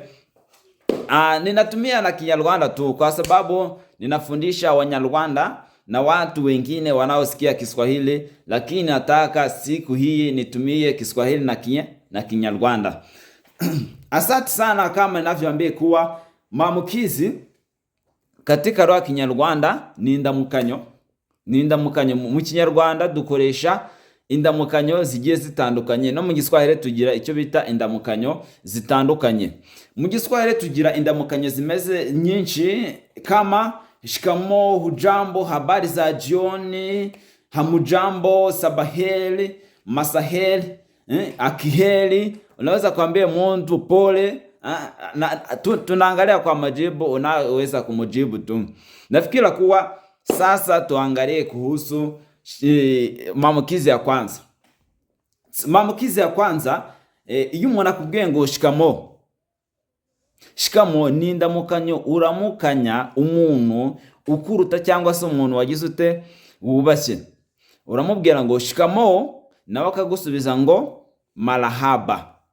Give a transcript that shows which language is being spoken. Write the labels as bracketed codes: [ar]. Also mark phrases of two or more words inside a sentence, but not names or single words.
[sw] Ninatumia na Kinyarwanda tu kwa sababu ninafundisha Wanyarwanda na watu wengine wanaosikia Kiswahili, lakini nataka siku hii nitumie Kiswahili na Kinyarwanda. Asante sana. Kama ninavyoambia kuwa maamkizi katika lugha ya Kinyarwanda ni indamukanyo. [rw] Mu Kinyarwanda dukoresha indamukanyo zigiye zitandukanye, no mu Giswahili tugira icyo bita indamukanyo zitandukanye. Mu Giswahili tugira indamukanyo zimeze nyinshi kama [sw] shikamoo, hujambo, habari za jioni, hamujambo, sabaheri, masaheri, akiheri. Unaweza kuambia mtu pole, tunaangalia kwa majibu, unaweza kumujibu tu. Nafikiri kuwa sasa tuangalie kuhusu maamkizi ya kwanza. Maamkizi ya kwanza, [rw] iyo umuntu akubwiye ngo shikamoo. Shikamoo ni indamukanyo uramukanya umuntu ukuruta cyangwa se umuntu wagize ute wubashye. Uramubwira ngo shikamoo, nawe akagusubiza ngo marahaba.